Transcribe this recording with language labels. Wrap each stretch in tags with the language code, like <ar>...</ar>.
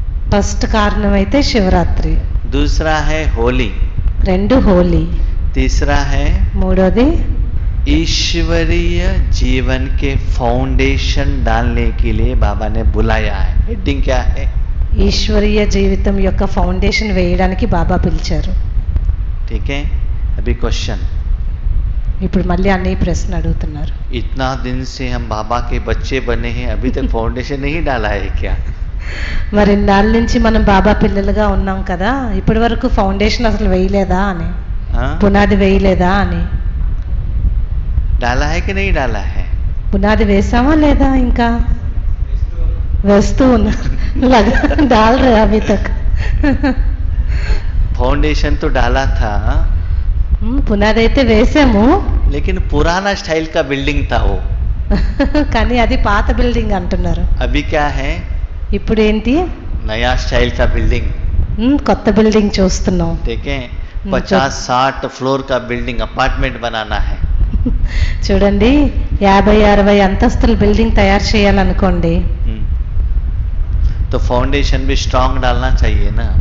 <te>First కారణం అయితే శివరాత్రి,</te> <hi>दूसरा है होली,</hi> <te>2 హోలీ,</te> <hi>तीसरा है</hi> <te>మూడోది</te> <hi>ईश्वरीय जीवन के फाउंडेशन डालने के लिए बाबा ने बुलाया है। हेडिंग क्या है?</hi> <te>ఈశ్వరీయ జీవితం యొక్క ఫౌండేషన్ వేయడానికి బాబా పిలిచారు.</te> <hi>ठीक है, अभी क्वेश्चन।</hi> <te>ఇప్పుడు మళ్ళీ అన్నయ్య ప్రశ్న అడుగుతున్నారు.</te> <hi>इतना दिन से हम बाबा के बच्चे बने हैं, अभी तक फाउंडेशन नहीं डाला है क्या?</hi> <te>మరి ఇన్నాళ్ళ నుంచి మనం బాబా పిల్లలుగా ఉన్నాం కదా, ఇప్పటి వరకు ఫౌండేషన్ అసలు వేయలేదా అని,</te> <hi>हाँ?</hi> <te>పునాది వేయలేదా అని.</te> <hi>डाला है कि नहीं डाला है?</hi> <te>పునాది వేసామా లేదా? ఇంకా వేస్తూ ఉన్నారు.</te> <hi>डाल रहे अभी तक. फाउंडेशन तो डाला था,</hi> <te>పునాది అయితే వేసాము,</te> <hi>लेकिन पुराना स्टाइल का बिल्डिंग था वो।</hi> <te>కానీ అది పాత బిల్డింగ్ అంటున్నారు.</te> <hi>अभी क्या है?</hi> <te>ఇప్పుడు ఏంటి?</te> <hi>नया स्टाइल का बिल्डिंग।</hi> <te>కొత్త బిల్డింగ్ చూస్తున్నాం.</te> <hi>ठीक है, 50-60 फ्लोर का बिल्डिंग, अपार्टमेंट बनाना है।</hi> <te>చూడండి, 50-60 అంతస్తుల బిల్డింగ్ తయారు చేయాలనుకోండి,</te> <hi>तो फाउंडेशन भी स्ट्रांग डालना चाहिए ना।</hi>